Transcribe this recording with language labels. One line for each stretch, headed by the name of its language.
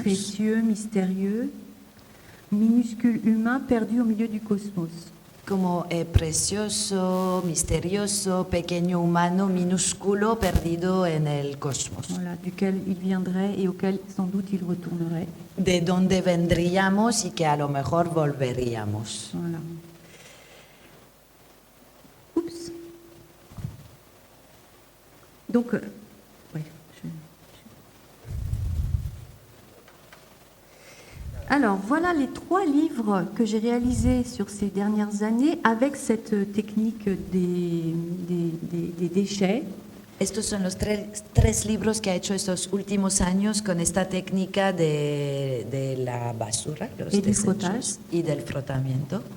French: Précieux, mystérieux, minuscule humain perdu au milieu du cosmos.
Spanish: Como precioso, misterioso, pequeño humano, minúsculo, perdido en el cosmos.
French: Voilà, duquel il viendrait et auquel sans doute il retournerait.
Spanish: De donde vendríamos y que a lo mejor volveríamos.
French: Voilà. Oups. Donc, ouais, Alors, voilà les 3 livres que j'ai réalisés sur ces dernières années avec cette technique des déchets.
Spanish: Estos son los tres libros que ha hecho estos últimos años con esta técnica de la basura, los desechos y del frotamiento.